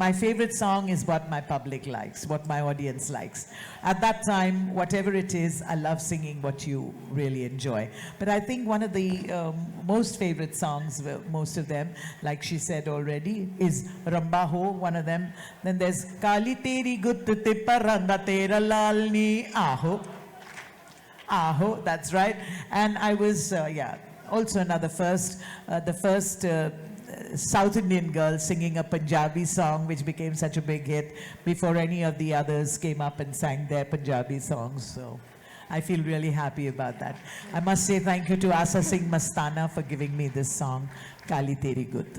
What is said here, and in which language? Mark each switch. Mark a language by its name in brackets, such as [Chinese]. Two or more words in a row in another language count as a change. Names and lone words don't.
[English] My favorite song is what my public likes, what my audience likes. At that time, whatever it is, I love singing what you really enjoy. But I think one of the most favorite songs, most of them, like she said already, is Ramba Ho, one of them. Then there's Kali Teri Gut Te Paranga Tera Lalni Aho. Aho, that's right. And I was, also another the first South Indian girl singing a Punjabi song, which became such a big hit before any of the others came up and sang their Punjabi songs. So I feel really happy about that. I must say thank you to Asa Singh Mastana for giving me this song, Kali Teri Gut.